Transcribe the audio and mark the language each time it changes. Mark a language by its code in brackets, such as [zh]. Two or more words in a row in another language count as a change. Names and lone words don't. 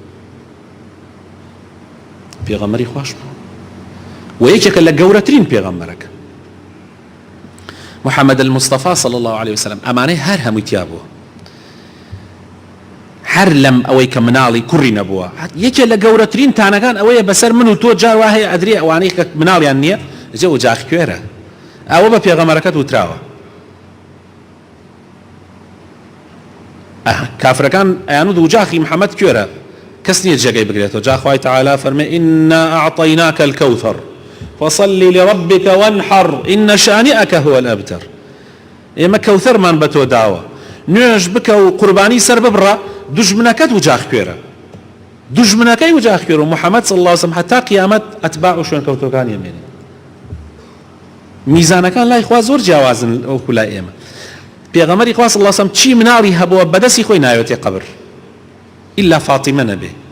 [ckb] پێغەمبەری خوش بوو و یەکێکە لە گەورەترین پێغەمبەرەکە محەممەد المستەفا [ar] صلی الله عليه وسلم [ckb] ئەمانەی هەر هەمووی تیا بووە هەر لەم ئەوەی کە مناڵی کوڕی نەبووە یەکێ لە گەورەترین تانەکان ئەوەیە بەسەر من و تۆ جار وا هەیە ئەدرێ ئەوانەی کە مناڵیان نییە جێ و جاخ کوێرە ئەوە بە پێغەمبەرەکەت وتراوە کافرەکان ئەیانوت و جاخی محەممەد کوێرە کەس نییە جێگەی بگرێتەوە جا خوای تەعالا فەرمێ [ar] ئینا ئەعطەیناکە الکەوثەر فصل لربك وانحر إن شانئك هو الأبتر [ckb] ئێمە کەوثەرمان بە تۆ داوە نوێژ بکە و قوربانی سەر ببڕە دوژمنەکەت وجاخ کوێرە دوژمنەکەی وجاخ کوێرە و محەممەد [ar] صلی الله عليه وسلم [ckb] هەتا قیامەت ئەتباع و شوێنکەوتەکان ئێمێنێ میزانەکان لای خوا زۆر جیاوازن ئەوکو لای ئێمە پێغەمبەری خوا [ar] صلی الله عليه وسلم [ckb] چی مناڵی هەبووە بەدەستی خۆی ناوێتێ قەبر ئیلا فاتیمە نەبێ